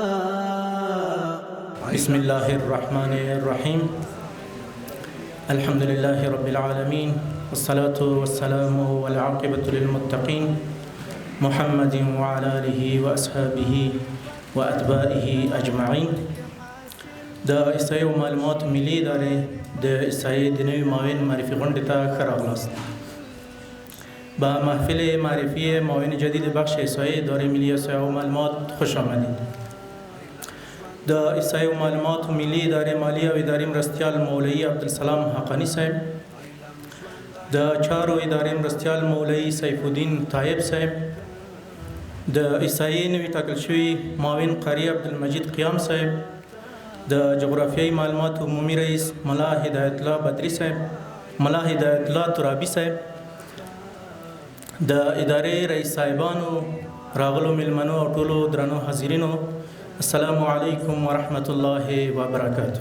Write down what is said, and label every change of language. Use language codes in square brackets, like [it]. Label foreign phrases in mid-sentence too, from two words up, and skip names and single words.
[ar] بسم الله الرحمن الرحيم. الحمد لله رب العالمين، والصلاة والسلام والعاقبة للمتقين محمد وعلى آله وأصحابه وأتباعه أجمعين. [ps] دا احصایې او معلومات ملي ادارې د احصایې د نوي معاون معرفي غونډې ته ښه راغلاست. [fa] با محفل معرفی معاون جدید بخش احصایه اداره ملی احصایه و معلومات خوش آمدید. [ps] د احصایه و معلومات ملی اداره مالی او اداره مرستیال مولوی عبدالسلام حقانی صاحب، د چارو اداره مرستیال مولوی سیف الدین طایب صاحب، د احصایه نوی ټاکل شوی معاون قاری عبدالمجید قیام صاحب، د جغرافیایي معلومات عمومي رئیس ملا هدایت الله بدری صاحب، ملا هدایت الله ترابی صاحب، د ادارې رئیس صاحبانو، راغلو ملمنو او ټولو درنو حاضرینو، [ar] السلام علیکم ورحمت الله وبرکاته.